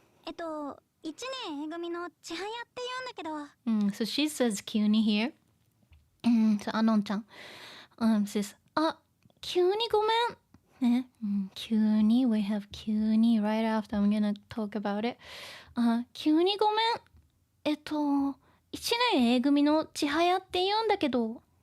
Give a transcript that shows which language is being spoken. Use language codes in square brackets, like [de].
[ja] 1年 A 組の千早って言うんだけど。 [en] So she says 急に here. So Anon-chan says, [ja] あ、急にごめん。 [en] ね、急に we have 急に right after I'm gonna talk about it. [ja] 急にごめん。 1年 A 組の千早って言うんだけど。